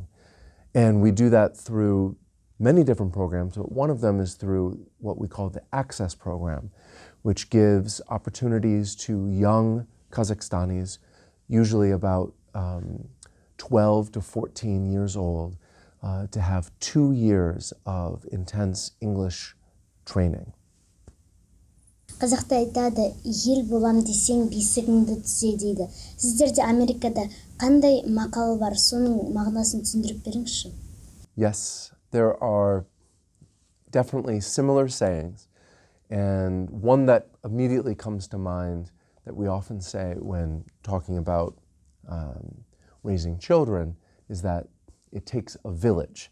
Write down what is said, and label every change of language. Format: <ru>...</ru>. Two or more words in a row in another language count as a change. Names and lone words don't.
<en>And we do that through many different programs, but one of them is through what we call the Access Program, which gives opportunities to young Kazakhstanis, usually about 12 to 14 years old, to have 2 years of intense English training.</en> <kk>Қазақта айтады, ел болам десең бесігіңді түзе дейді. Сіздерде Америкада қандай мақал бар, соның мағынасын түсіндіріп беріңізші?</kk> <en>Yes, there are definitely similar sayings, and one that immediately comes to mind that we often say when talking about raising children is that it takes a village.</en>